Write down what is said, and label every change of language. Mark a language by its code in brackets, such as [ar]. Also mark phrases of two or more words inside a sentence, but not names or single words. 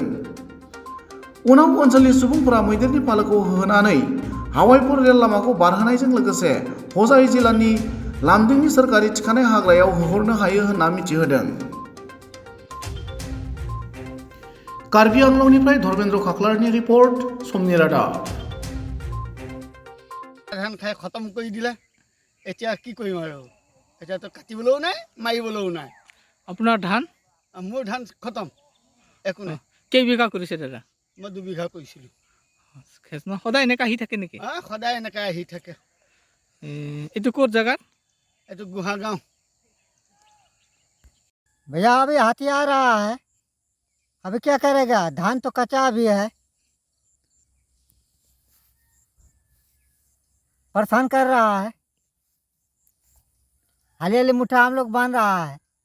[brx] उनाव ओनसोलनि सुबुंफोरा मैदेरनि फालोखौ होनानै हावाइपुर रेल लामाखौ बारहोनायजों लोगोसे हजाइ जिल्लानि लामदिंनि सोरखारि थिखानाय हाग्रायाव होहरनो हायो होनना मिथिहोदों। कार्बि आंलंनिफ्राय धर्मेन्द्र खाख्लारनि रिपर्ट, समनि रादाब। [as] ধান খাই খতম কৰি দিলে, এতিয়া কি কৰিম আৰু? এতিয়াতো কাটিবলৈও নাই, মাৰিবলৈও নাই। আপোনাৰ ধান? মোৰ ধান খতম, একো নাই। কেইবিঘা কৰিছে দাদা? মই 2 বিঘা কৰিছিলোঁ। সদায় এনেকৈ আহি থাকে নেকি? সদায় এনেকৈ আহি থাকে। এইটো ক'ত জেগাত? এইটো গোহাগাঁও। [hi] भैया अभी हाथी आ रहा है, अभी क्या करेगा? धान तो कच्चा भी है, परेशान कर रहा है। हाली हाली मुठा हम लोग बांध रहा है।